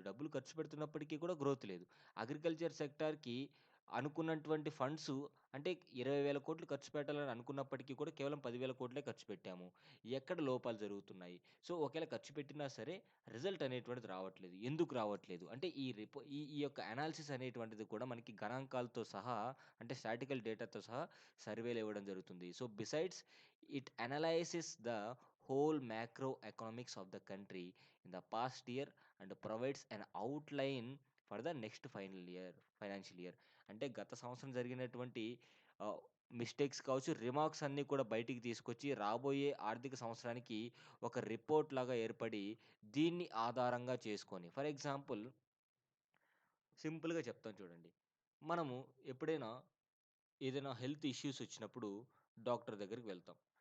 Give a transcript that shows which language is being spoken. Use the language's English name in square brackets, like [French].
[Telugu] డబ్బులు ఖర్చు పెడుతున్నప్పటికీ కూడా గ్రోత్ లేదు. అగ్రికల్చర్ సెక్టార్‌కి అనుకున్నటువంటి ఫండ్సు, అంటే 20,000,00,00,000 ఖర్చు పెట్టాలని అనుకున్నప్పటికీ కూడా కేవలం 10,000,00,00,000 ఖర్చు పెట్టాము. ఎక్కడ లోపాలు జరుగుతున్నాయి? సో, ఒకవేళ ఖర్చు పెట్టినా సరే రిజల్ట్ అనేటువంటిది రావట్లేదు. ఎందుకు రావట్లేదు? అంటే ఈ యొక్క అనాలిసిస్ అనేటువంటిది కూడా మనకి గణాంకాలతో సహా, అంటే స్టాటిస్టికల్ డేటాతో సహా సర్వేలు ఇవ్వడం జరుగుతుంది. [English] So, besides it analyses the whole macroeconomics of the country in the past year and provides an outline for the next financial year. [Telugu] అంటే గత సంవత్సరం జరిగినటువంటి మిస్టేక్స్ కావచ్చు, రిమార్క్స్ అన్నీ కూడా బయటికి తీసుకొచ్చి రాబోయే ఆర్థిక సంవత్సరానికి ఒక రిపోర్ట్ లాగా ఏర్పడి, దీన్ని ఆధారంగా చేసుకొని, ఫర్ ఎగ్జాంపుల్ సింపుల్‌గా చెప్తాను చూడండి. మనము ఎప్పుడైనా ఏదైనా హెల్త్ ఇష్యూస్ వచ్చినప్పుడు డాక్టర్ దగ్గరికి వెళ్తాం.